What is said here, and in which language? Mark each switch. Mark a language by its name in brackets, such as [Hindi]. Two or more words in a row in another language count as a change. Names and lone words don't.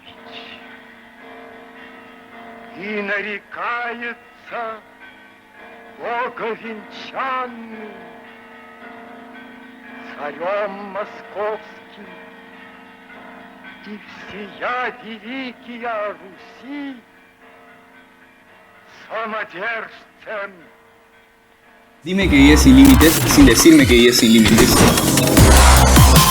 [Russian] И нарекается боговенчанным царем московским и всея великия Руси самодержцем. [Spanish] Dime que vives sin límites sin decirme que vives sin límites.